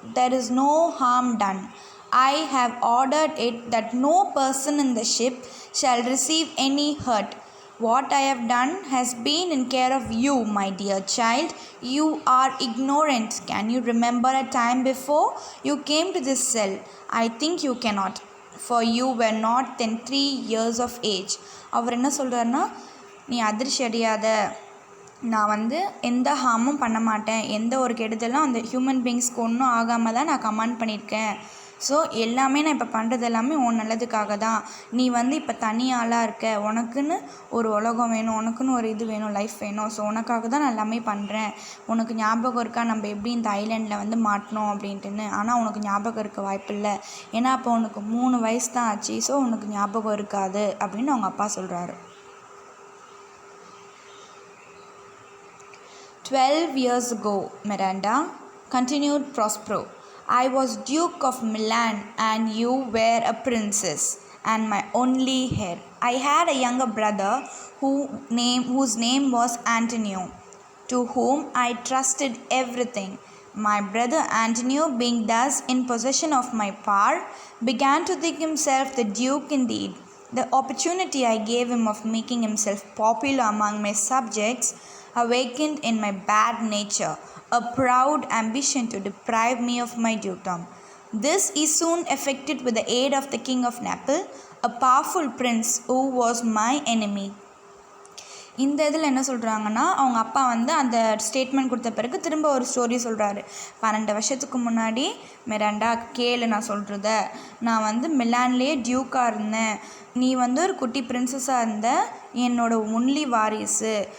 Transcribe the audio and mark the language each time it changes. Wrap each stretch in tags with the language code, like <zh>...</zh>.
<en>There is no harm done. I have ordered it that no person in the ship shall receive any hurt. What I have done has been in care of you, my dear child. You are ignorant. Can you remember a time before you came to this cell? I think you cannot, for you were not then 3 years of age.</en> <ta>அவர் என்ன சொல்கிறாருன்னா, நீ அதிர்ச்சி அடையாத, நான் வந்து எந்த ஹார்மும் பண்ண மாட்டேன், எந்த ஒரு கெடுதலும் அந்த</ta> <en>human பீங்ஸ்க்கு</en> <ta>ஒன்றும் ஆகாமல் தான் நான் கமாண்ட் பண்ணியிருக்கேன். ஸோ எல்லாமே நான் இப்போ பண்ணுறது எல்லாமே உன் நல்லதுக்காக தான். நீ வந்து இப்போ தனியாளாக இருக்க, உனக்குன்னு ஒரு உலகம் வேணும், உனக்குன்னு ஒரு இது வேணும், லைஃப் வேணும். ஸோ உனக்காக தான் நான் எல்லாமே பண்ணுறேன். உனக்கு ஞாபகம் இருக்கா நம்ம எப்படி இந்த ஐலாண்டில் வந்து மாட்டினோம் அப்படின்ட்டுன்னு? ஆனால் உனக்கு ஞாபகம் இருக்க வாய்ப்பு இல்லை, ஏன்னா அப்போ உனக்கு 3 வயசு தான் ஆச்சு. ஸோ உனக்கு ஞாபகம் இருக்காது அப்படின்னு அவங்க அப்பா சொல்கிறாரு.</ta> <en>12 years ago, Miranda, continued Prospero, I was Duke of Milan and you were a princess and my only heir. I had a younger brother whose name was Antonio, to whom I trusted everything. My brother Antonio, being thus in possession of my power, began to think himself the duke indeed. The opportunity I gave him of making himself popular among my subjects awakened in my bad nature a proud ambition to deprive me of my dukedom. This he soon effected with the aid of the king of Naples, a powerful prince who was my enemy.</en> <ta>இந்த இதில் என்ன சொல்கிறாங்கன்னா, அவங்க அப்பா வந்து அந்த statement கொடுத்த பிறகு திரும்ப ஒரு ஸ்டோரி சொல்கிறாரு. 12 வருஷத்துக்கு முன்னாடி, மிராண்டா கேளு நான் சொல்கிறத, நான் வந்து மிலான்லேயே டியூக்காக இருந்தேன், நீ வந்து ஒரு குட்டி பிரின்சஸாக இருந்த, என்னோட ஒன்லி வாரிசு.</ta>